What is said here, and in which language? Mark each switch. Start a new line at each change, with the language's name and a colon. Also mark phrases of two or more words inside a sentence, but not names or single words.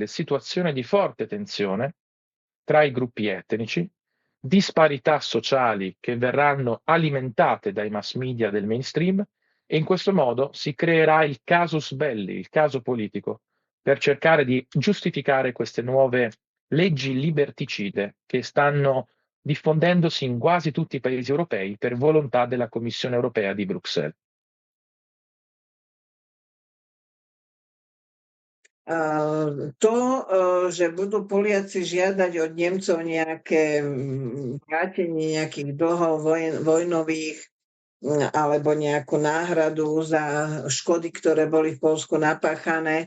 Italian: situazioni di forte tensione tra i gruppi etnici, disparità sociali che verranno alimentate dai mass media del mainstream e in questo modo si creerà il casus belli, il caso politico, per cercare di giustificare queste nuove leggi liberticide che stanno diffondendosi in quasi tutti i paesi europei per volontà della Commissione europea di Bruxelles.
Slovak: To, že budú Poliaci žiadať od Nemcov nejaké vrátenie nejakých dlhov vojnových alebo nejakú náhradu za škody, ktoré boli v Poľsku napáchané.